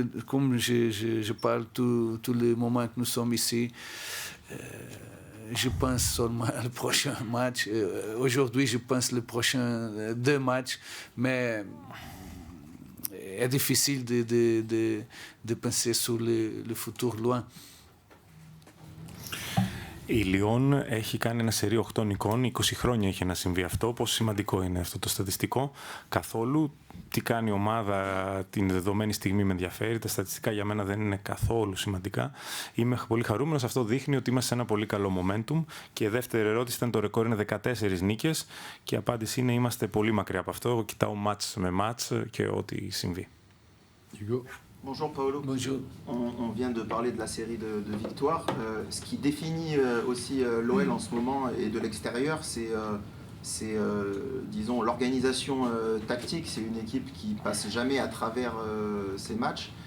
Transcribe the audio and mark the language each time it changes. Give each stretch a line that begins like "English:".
French: comme je parle tous les moments que nous sommes ici, je pense seulement au prochain match. Aujourd'hui, je pense les prochains 2 matchs, mais c'est difficile de penser sur le futur loin.
Greek: Η Λιόν έχει κάνει ένα σερί 8 νικών, 20 χρόνια έχει να συμβεί αυτό. Πόσο σημαντικό είναι αυτό το στατιστικό? Καθόλου. Τι κάνει η ομάδα την δεδομένη στιγμή με ενδιαφέρει. Τα στατιστικά για μένα δεν είναι καθόλου σημαντικά. Είμαι πολύ χαρούμενος. Αυτό δείχνει ότι είμαστε σε ένα πολύ καλό momentum. Και η δεύτερη ερώτηση ήταν: το ρεκόρ είναι 14 νίκες. Και η απάντηση είναι: είμαστε πολύ μακριά από αυτό. Εγώ κοιτάω μάτς με μάτς και ό,τι συμβεί.
French: Bonjour Paolo. Bonjour. On vient de parler de la série de victoires. Ce qui définit aussi l'OL en ce moment et de l'extérieur, c'est disons, l'organisation tactique. C'est une équipe qui passe jamais à travers ces matchs.